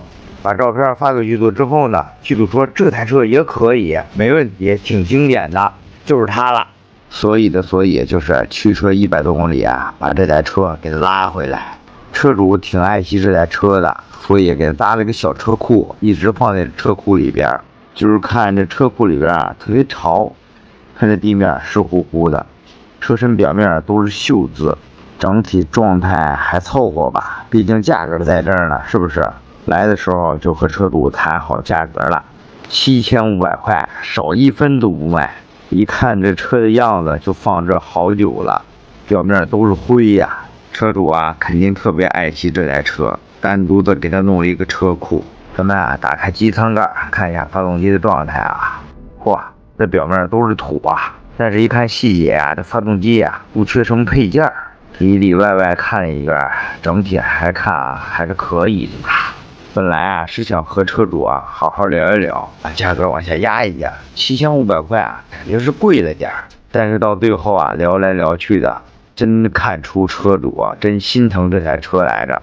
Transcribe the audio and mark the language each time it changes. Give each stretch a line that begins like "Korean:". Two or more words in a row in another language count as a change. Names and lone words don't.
Chinese: 把照片发给剧组之后呢，剧组说这台车也可以，没问题，挺经典的，就是它了。所以就是驱车100多公里把这台车给拉回来。车主挺爱惜这台车的，所以给他搭了一个小车庫，一直放在车庫裡邊。就是看這車庫裡邊特別潮，看這地面濕乎乎的，車身表面都是鏽字，整體狀態還湊合吧，畢竟價格在這兒呢，是不是？來的時候就和車主談好價格了，7500塊，少1分都不賣。一看這車的樣子就放這好久了，表面都是灰呀。車主肯定特別愛惜這台車，單獨的給他弄了一個車庫。咱們打開機艙蓋看一下發動機的狀態哇，這表面都是土但是一看細節這發動機不缺什麼配件，裡裡外外看了一個，整體還看還是可以的。本來是想和車主好好聊一聊，把價格往下壓一壓，7500塊感覺是貴了點，但是到最後聊來聊去的，真看出車主真心疼這台車來着。